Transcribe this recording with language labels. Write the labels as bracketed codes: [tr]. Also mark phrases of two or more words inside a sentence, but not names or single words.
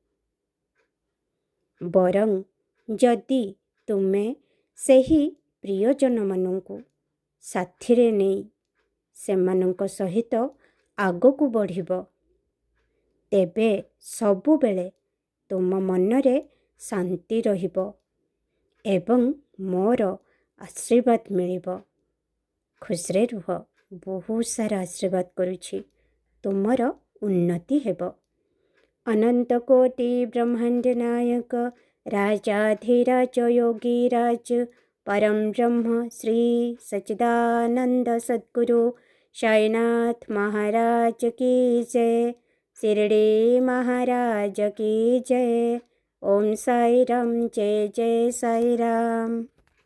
[or] ବରଂ ଯଦି ତୁମେ ସେହି ପ୍ରିୟଜନ ମାନଙ୍କୁ ସାଥିରେ ନେଇ ସେମାନଙ୍କ ସହିତ ଆଗକୁ ବଢ଼ିବ, ତେବେ ସବୁବେଳେ ତୁମ ମନରେ ଶାନ୍ତି ରହିବ ଏବଂ ମୋର ଆଶୀର୍ବାଦ ମିଳିବ। ଖୁସିରେ ରୁହ। [hi] बहुत सारा [or] ଆଶୀର୍ବାଦ କରୁଛି, ତୁମର ଉନ୍ନତି ହେବ। [hi] अनंत कोटि ब्रह्मांड नायक राजाधिराज योगीराज परम ब्रह्म श्री सच्चिदानंद सद्गुरु साईनाथ महाराज की जय। शिरडी महाराज की जय। ओम साई राम। जय जय साई राम।